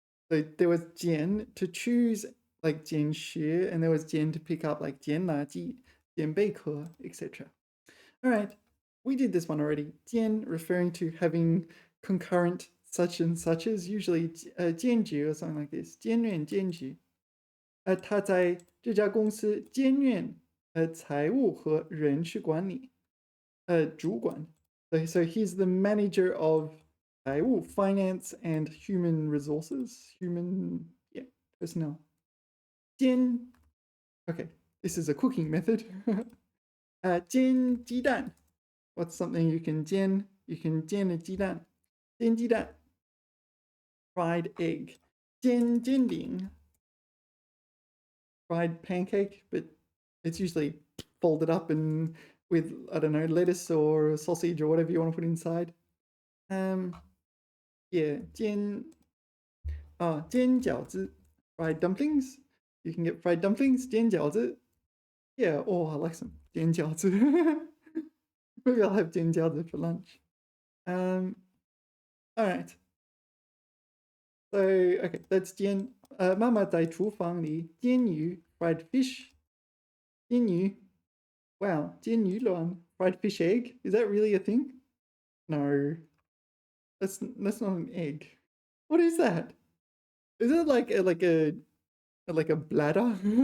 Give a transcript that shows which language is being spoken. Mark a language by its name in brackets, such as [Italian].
[English] So there was jian to choose like jian shi, and there was jian to pick up like jian na ji, jian bei ke, etc. All right. We did this one already. Jian referring to having concurrent such and suches, usually 兼职 or something like this. [Chinese] 兼任兼职。他在这家公司兼任财务和人事管理主管。 [English] So he's the manager of 财务 finance and human resources, personnel. 煎 okay, this is a cooking method. 煎鸡蛋 what's something you can 煎 you can 煎a 鸡蛋 煎鸡蛋 fried egg 煎煎饼 fried pancake, but it's usually folded up and with, I don't know, lettuce or sausage or whatever you want to put inside. Yeah, 煎饺子 fried dumplings. You can get fried dumplings, 煎饺子. Yeah, oh, I like some 煎饺子. Maybe I'll have 煎饺子 for lunch. All right. So, okay, that's 煎. [Chinese] 妈妈在厨房里煎鱼 [English] fried fish. [Chinese] 煎鱼. [English] Wow, 煎鱼卵 fried fish egg. Is that really a thing? No. That's not an egg. What is that? Is it like a bladder?